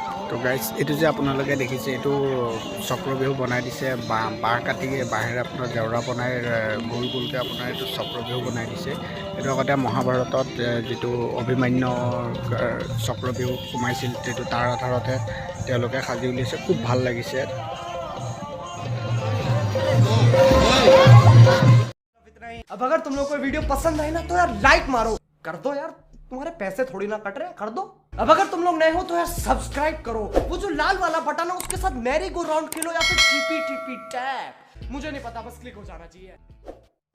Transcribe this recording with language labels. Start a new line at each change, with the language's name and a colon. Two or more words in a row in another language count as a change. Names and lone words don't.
Assamese: তো গাইজ এইটো যে আপোনালোকে দেখিছে এইটো চক্ৰ বিহু বনাই দিছে বাঁহ কাটি বাঁহেৰে আপোনাৰ জেওৰা বনাই গোল গোলকৈ আপোনাৰ এইটো চক্ৰ বিহু বনাই দিছে। এইটো আগতে মহাভাৰতত যিটো অভিমন্যুৰ চক্ৰ বিহু সোমাইছিল সেইটো তাৰ আধাৰতে তেওঁলোকে সাজি উলিয়াইছে। খুব ভাল লাগিছে।
Hindi: अब अगर तुम लोग को वीडियो पसंद आए ना तो यार लाइक मारो, कर दो यार, तुम्हारे पैसे थोड़ी ना कट रहे, कर दो। अब अगर तुम लोग नए हो तो यार सब्सक्राइब करो, वो जो लाल वाला बटन है उसके साथ
English: merry go round
Hindi: खेलो या फिर टीपी टैप, मुझे नहीं पता, बस क्लिक हो जाना चाहिए।